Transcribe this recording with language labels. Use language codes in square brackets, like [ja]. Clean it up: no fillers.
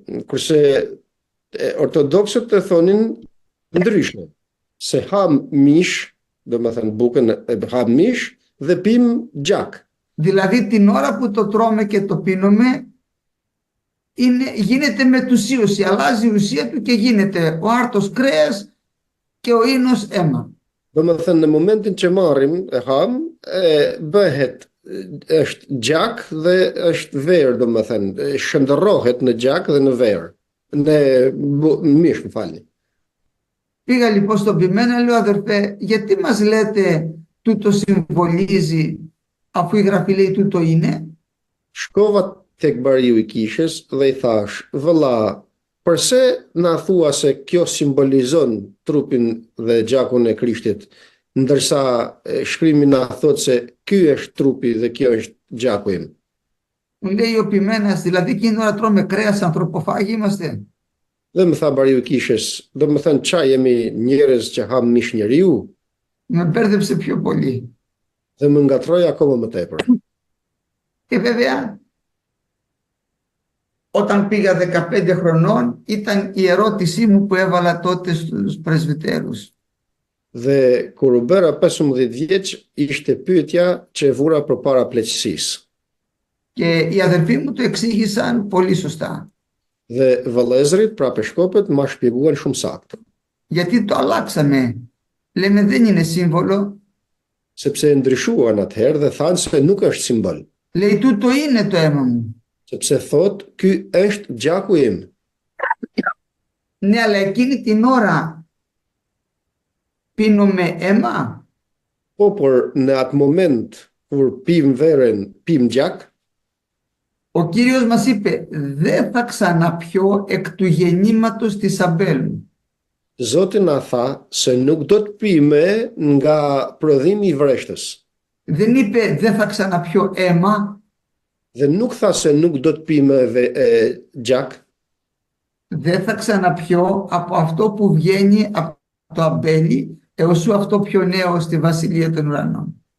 [sq] Kurse ortodoksët e thonin ndryshe, se ham mish, domethënë bukën e ham mish dhe pim gjak. [el] Δηλαδή την ώρα που το τρώμε και το πίνουμε γίνεται μετουσίωση, αλλάζει η ουσία του και γίνεται ο άρτος κρέας και ο ίνος αίμα. [sq] Domethënë në momentin që marrim e ham, bëhet është gjak dhe është verë, domethënë, shndërrohet në gjak dhe në verë. Në mish, më falni. [el] Πήγα λοιπόν στον ποιημένα, λέω αδερφέ, γιατί μας λέτε τούτο συμβολίζει, αφού η γραφή λέει τούτο είναι. [sq] Shkova tek bariu I kishës dhe I thash, vëlla, përse na thua se kjo simbolizon trupin dhe gjakun e Krishtit, ndërsa shkrimi na thot se ky është trupi dhe kjo është gjaku im. [el] Μου λέει ο ποιημένας, δηλαδή εκείνη την ώρα τρώμε κρέας, ανθρωποφάγοι είμαστε. [sq] Dhe më tha bariu I kishës, do më thënë qa jemi njerëz që ham mish njeriu? [el] Με μπέρδεψε πιο πολύ. [sq] Dhe më ngatroi akoma më tepër. [el] Και βέβαια, όταν πήγα 15 χρονών, ήταν η ερώτησή μου που έβαλα τότε στους πρεσβυτέρους. [sq] Dhe kur u bëra 15 vjeç, ishte pyetja që e vura përpara pleqësisë. [el] Και οι αδερφοί μου το εξήγησαν πολύ σωστά. [sq] Dhe vëllezërit, pra peshkopët, ma shpjeguan shumë saktë. [el] Γιατί το αλλάξαμε. Λέμε δεν είναι σύμβολο. [sq] Sepse ndryshuan atëherë dhe thanë se nuk është simbol. [el] Λέει τούτο είναι το αίμα μου. [sq] Sepse thot, ky është gjaku im. [el] Ναι, αλλά εκείνη την ώρα πίνουμε αίμα. [sq] Po, por në atë moment, kur pim verën, pim gjak, [el] Ο Κύριος μας είπε δεν θα ξαναπιώ εκ του γεννήματος της Αμπέλου. [sq] Zoti na tha se nuk do të pime nga prodhimi I vreshtes. [el] Δεν είπε δεν θα ξαναπιώ αίμα. [sq] Dhe nuk tha se nuk do të pime gjak. [el] Δεν θα ξαναπιώ από αυτό που βγαίνει από το αμπέλι έως αυτό πιο νέο στη Βασιλεία των Ουρανών.